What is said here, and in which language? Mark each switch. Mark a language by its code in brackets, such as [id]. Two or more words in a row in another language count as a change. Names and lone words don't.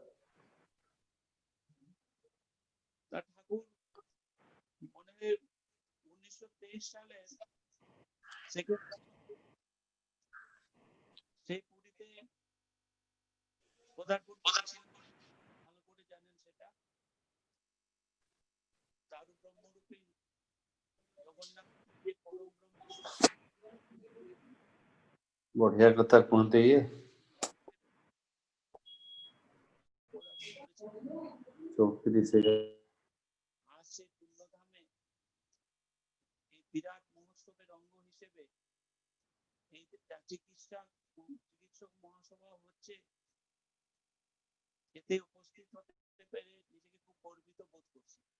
[bn] ঠাকুর মনে হয় 1923 সালে সেই পুরীতে পদার্পণ করেছিলেন, ভালো করে জানেন সেটা। চারু ব্রহ্মরূপী জগন্নাথ পরম ব্রহ্ম [or] ବଢିଆ କଥା କୁହନ୍ତି ଇଏ। ଚୌକିରେ ସେଇଟା [bn] আজ সেই পুণ্যধামে এই বিরাট মহোৎসবের অঙ্গ হিসেবে এই চিকিৎসা সভা হচ্ছে, এতে উপস্থিত হতে পেরে নিজেকে খুব গর্বিত বোধ করছি।